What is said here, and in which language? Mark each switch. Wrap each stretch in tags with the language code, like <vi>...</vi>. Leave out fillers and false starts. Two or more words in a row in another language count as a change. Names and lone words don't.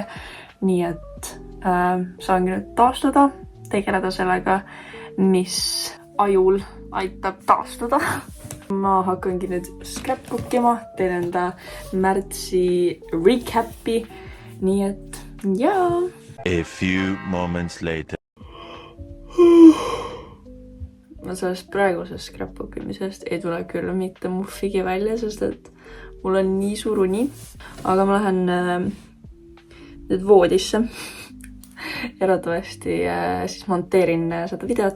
<et>Nii et saangi nüüd taastuda, tegeleda sellega, mis ajul aitab taastuda. Ma hakkangi nüüd scrapbookima, teen enda märtsi recapi. Nii et jaa.</et> <en>A few moments later.</en> <et>Ma sellest praegusest scrapbookimisest ei tule küll mitte muffigi välja, sest et mul on nii suur uni. Aga ma lähen nüüd voodisse. Eratavasti siis monteerin seda videot.</et>